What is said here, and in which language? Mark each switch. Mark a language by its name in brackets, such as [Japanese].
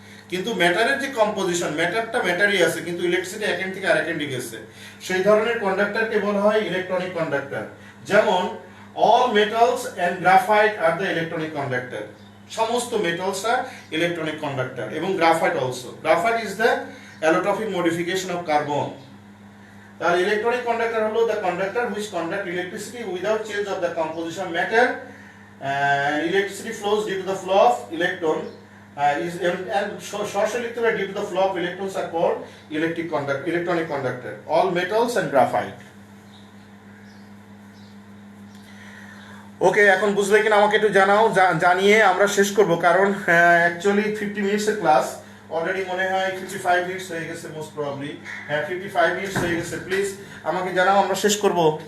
[Bangla] কিন্তু ম্যাটারের যে কম্পোজিশন, ম্যাটারটা ম্যাটারই আছে, কিন্তু ইলেকট্রিসিটি এক এন্ড থেকে আরেক এন্ডে গেছে, সেই ধরনের কন্ডাক্টরকে বলা হয় ইলেকট্রনিক কন্ডাক্টর। যেমন [English] all metals and graphite are the electronic conductor. [Bangla] সমস্ত মেটালসরা ইলেকট্রনিক কন্ডাক্টর, এবং graphite also. [English] Graphite is the allotropic modification of carbon. [Bangla] তাহলে ইলেকট্রনিক কন্ডাক্টর হলো [English] the conductor which conduct electricity without change of the composition matter, electricity flows due to the flow of electron, and shortly [Bangla] লিখতে পারি [English] due to the flow of electrons are called electronic conductor. All metals and graphite. [Bangla] ওকে, এখন বুঝলে কিনা আমাকে একটু জানাও, জানিয়ে আমরা শেষ করব, কারণ অ্যাকচুয়ালি 50 মিনিটসের ক্লাস, অলরেডি মনে হয় 55 মিনিটস হয়ে গেছে, মোস্ট প্রবাবলি। হ্যাঁ, 55 মিনিটস হয়ে গেছে। প্লিজ আমাকে জানাও, আমরা শেষ করব।